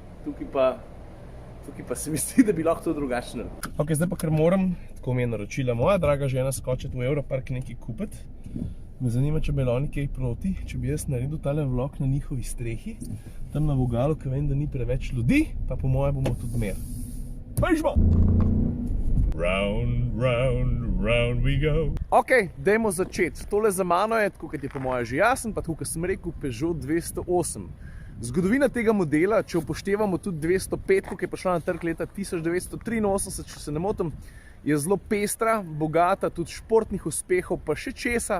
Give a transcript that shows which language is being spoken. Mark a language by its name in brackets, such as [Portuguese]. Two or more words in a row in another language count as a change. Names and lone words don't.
[Slovenian] Tukaj pa se mi zdi, da bi lahko to drugačno. Ok, zdaj pa kar moram, tako mi je naročila moja draga žena, skočiti v Europark nekaj kupiti. Me zanima, če bi oni kaj proti, če bi jaz naredil tale vlog na njihovi strehi, tam na vogalu, ker vem, da ni preveč ljudi, pa po moje bomo tudi mer. Bežmo! [English] Round, round, round we go. [Slovenian] Ok, dajmo začeti. Tole za mano je, tako kot je po moje že jasen, pa tako, kot sem rekel, Peugeot 208. Zgodovina tega modela, če upoštevamo tudi 205, ki je prišla na trg leta 1983, če se ne motim, je zelo pestra, bogata, tudi športnih uspehov, pa še česa.